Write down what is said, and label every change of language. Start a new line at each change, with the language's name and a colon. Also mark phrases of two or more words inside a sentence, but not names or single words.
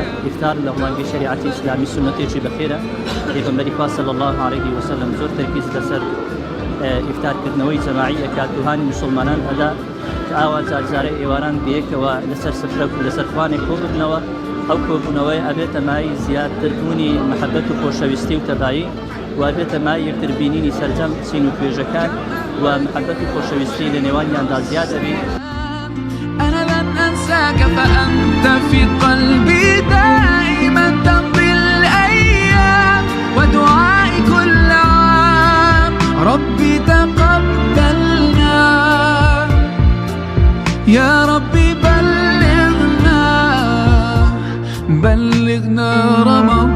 Central Kurdish: ئیفتار لە ڕوانگەی شەریعەتی ئیسلامی سونەتێکی بەخێرە. پێغەمبەری خوا
Arabic: صلی الله علیه وسلم
Central Kurdish: زۆر تەرکیز لەسەر ئیفتارکردنەوەی جەماعی ئەکات دوهانی موسڵمانان ئەدا کە ئاوا جارجارە ئێواران بەیەکەوە لەسەر سفرە و لەسەر خوانێک کۆ ببنەوە. ئەو کۆبوونەوەی ئەبێتە مای زیادتربوونی مەحەبەت و خۆشەویستی و تەداعی و ئەبێتە مای یەکتربینینی سەرجەم چین و توێژەکان و مەحەبەت و خۆشەویستی لە نێوانیاندا زیاد دەبێت.
Arabic: أنا لن أنساك فأنت في قلبي دائما تمضي الأيام ودعائي كل عام ربي تقبلنا يا ربي بلغنا رمضان.